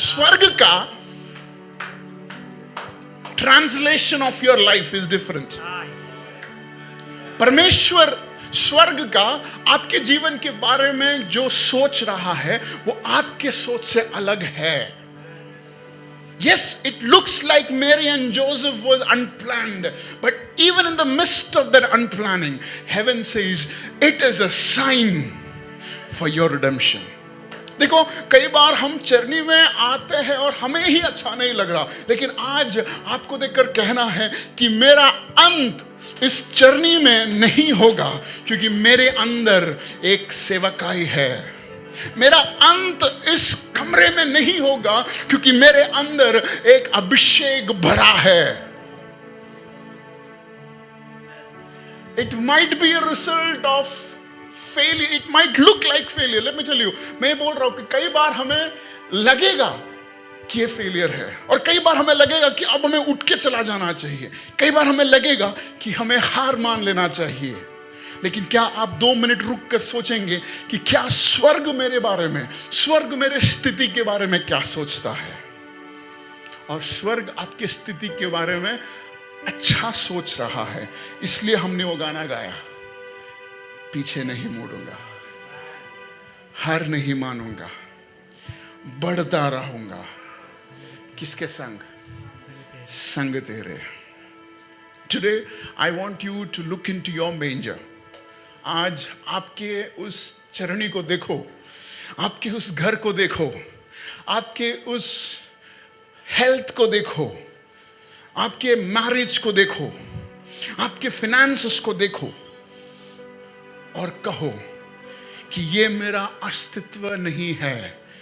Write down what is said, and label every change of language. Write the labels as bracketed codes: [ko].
[hi] स्वर्ग का [en] Translation of your life is different. [hi] परमेश्वर स्वर्ग का आपके जीवन के बारे में जो सोच रहा है वो आपके सोच से अलग है। [en] Yes, it looks like Mary and Joseph was unplanned, but even in the midst of that unplanning, heaven says it is a sign for your redemption. [hi] देखो, कई बार हम चरनी में आते हैं और हमें ही अच्छा नहीं लग रहा, लेकिन आज आपको देखकर कहना है कि मेरा अंत इस चरनी में नहीं होगा, क्योंकि मेरे अंदर एक सेवकाई है। मेरा अंत इस कमरे में नहीं होगा, क्योंकि मेरे अंदर एक अभिषेक भरा है। [en] It might be a result of failure. It might look like failure. Let me tell you, [hi] मैं बोल रहा हूं कि कई बार हमें लगेगा कि ये फेलियर है, और कई बार हमें लगेगा कि अब हमें उठ के चला जाना चाहिए। कई बार हमें लगेगा कि हमें हार मान लेना चाहिए। लेकिन क्या आप 2 मिनट रुक कर सोचेंगे कि क्या स्वर्ग मेरे बारे में, स्वर्ग मेरे स्थिति के बारे में क्या सोचता है? और स्वर्ग आपकी स्थिति के बारे में अच्छा सोच रहा है। इसलिए हमने वो गाना गाया, पीछे नहीं मुड़ूंगा, हार नहीं मानूंगा, बढ़ता रहूंगा। किसके संग? संग तेरे। [en] Today I want you to look into your manger. [hi] आज आपके उस चरनी को देखो, आपके उस घर को देखो, आपके उस हेल्थ को देखो, आपके मैरिज को देखो, आपके फिनेंसेस को देखो, और कहो कि ये मेरा अस्तित्व नहीं है।